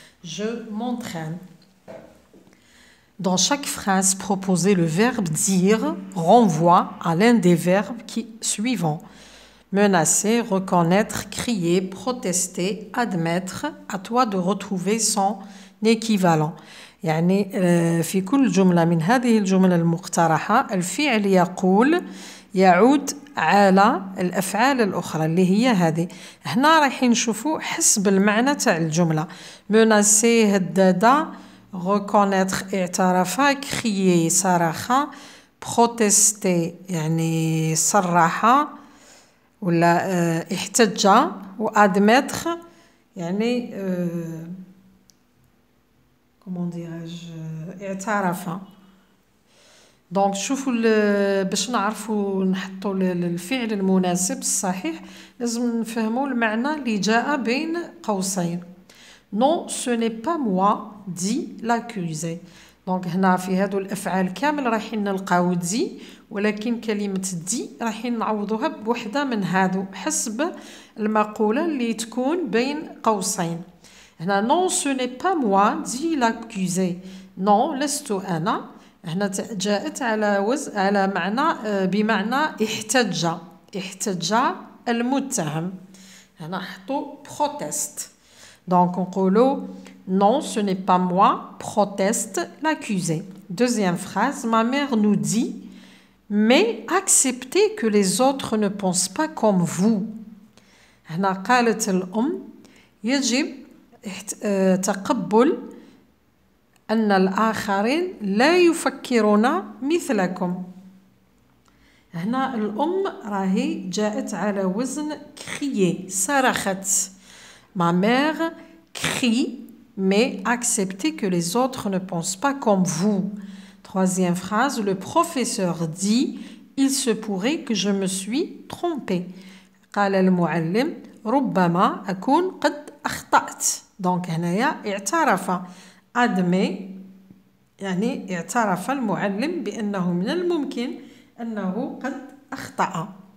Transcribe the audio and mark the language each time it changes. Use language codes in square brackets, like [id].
[fr] Je m'entraîne. Dans chaque phrase proposée, le verbe dire renvoie à l'un des verbes suivants. Menacer, reconnaître, crier, protester, admettre. À toi de retrouver son équivalent. [ar] يعني في كل جملة من هذه الجمل المقترحة الفعل يقول يعود على الأفعال الأخرى اللي هي هذه. هنا رايحين نشوفوا حسب المعنى تاع الجملة. menacer هددا، reconnaître اعترف، crier صرخ، protester يعني صرح ولا احتج، وadmettre يعني [fr] comment dirais-je [ar] اعترف. دونك شوفوا باش نعرفوا نحطوا الفعل المناسب الصحيح لازم نفهموا المعنى اللي جاء بين قوسين. [fr] Non, ce n'est pas moi, dit l'accusé. [ar] دونك هنا في هادو الافعال كامل رايحين نلقاو دي، ولكن كلمة دي رايحين نعوضوها بوحدة من هادو حسب المقولة اللي تكون بين قوسين. [fr] هنا non, ce n'est pas moi, dit l'accusé. [ar] non لست أنا. هنا جاءت على معنى بمعنى احتج المتهم. هنا حطوا proteste. [fr] Donc on نقولوا non, ce n'est pas moi, proteste l'accusé. Deuxième phrase, ma mère nous dit mais acceptez que les autres ne pensent pas comme vous. [ar] هنا قالت الأم يجب تقبل أن الآخرين لا يفكرون مثلكم. هنا الأم راهي جاءت على وزن crier، صرخت. [fr] Ma mère crie mais acceptez que les autres ne pensent pas comme vous. Troisième phrase, le professeur dit il se pourrait que je me suis trompé. [ar] قال المعلم ربما أكون قد أخطأت. donc هنايا اعترف. admet يعني اعترف المعلم بأنه من الممكن أنه قد أخطأ.